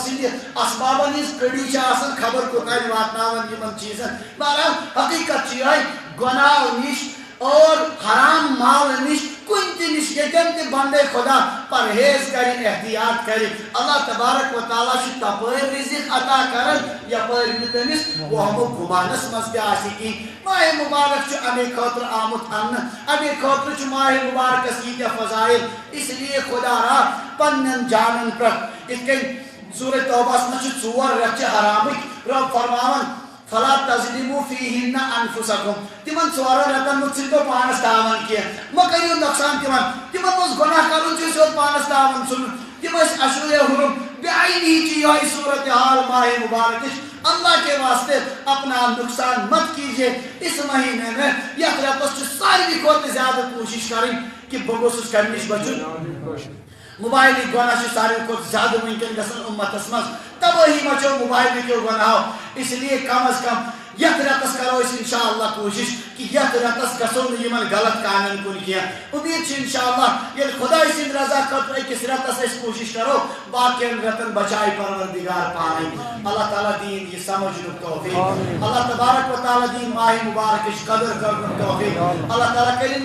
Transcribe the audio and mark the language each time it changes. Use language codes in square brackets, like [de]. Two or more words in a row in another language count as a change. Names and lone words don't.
[ks] سٕنٛدِ اسبابن ہٕنٛز کٔڑی چھِ آسان خبر کوٚتانۍ واتناوان یِمن چیٖزن بہرحال حقیٖقت چھِ یِہے گۄناہو نِش اور حرام مال نِش کُنہِ تہِ نِش ییٚتٮ۪ن تہِ بندے خۄدا پرہیز کرِ احتیاط کرِ اللہ تبارک و تعالیٰ چھُ تپٲرۍ رِزق عطا کران یپٲرۍ نہٕ تٔمِس وہمہٕ گُمانس منٛز تہِ آسہِ کِہیٖنۍ ماہِ مُبارک چھُ امے خٲطرٕ آمُت اننہٕ امے خٲطرٕ چھُ ماہِ مُبارکس ییٖتیاہ فضایل اس لیے خۄدا را پننٮ۪ن جانن پٮ۪ٹھ یِتھ کٔنۍ سورہ توبہس منٛز چھِ 4 رٮ۪تھ چھِ حرامٕکۍ رۄب فرماوان [ar] فلا تظلموا فیہن انفسکم [ks] تمن 4 رٮ۪تن منٛز ژھٕنۍتو پانس تاوان کینٛہہ مہ کٔرِو نۄقصان تمن منٛز گۄناہ کرُن چھُ سیوٚد پانس تاوان ژھٕنُن تم ٲسۍ اشورے حرم بعینی چھِ یہے صورت حال ماہ مبارکٕچ [ur] اللہ کے واسطے اپنا نقصان مت کیجیے اس مہینے میں [ks] یتھ رٮ۪تس چھُ ساروی کھۄتہٕ زیادٕ کوٗشش کرٕنۍ کہِ بہٕ گوٚژھُس کمہِ نِش بچُن موبائلی گۄناہ چھُ ساروی کھۄتہٕ زیادٕ وٕنکٮ۪ن گژھان اُمتس منٛز تبٲہی مچو موبائلٕکیو گۄناہو [ur] اس لیے کم از کم [ks] یت رتس کرو انشاءاللہ کوشش کہ یت رتس گژھو نہٕ یمن غلط کامین کن کینٛہہ امید چھ انشاءاللہ ییٚلہِ خۄداے سٕنٛدِ رضا خٲطرٕ أکِس رٮ۪تس أسۍ کوشش کرو باقین رٮ۪تن بچایہِ پروردگار پانے اللہ تعالیٰ دین یہ سمجھنُک توفیق اللہ تبارک و تعالیٰ دین ماہ مبارکٕچ قدر کرنُک توفیق اللہ تعالیٰ کٔرِنۍ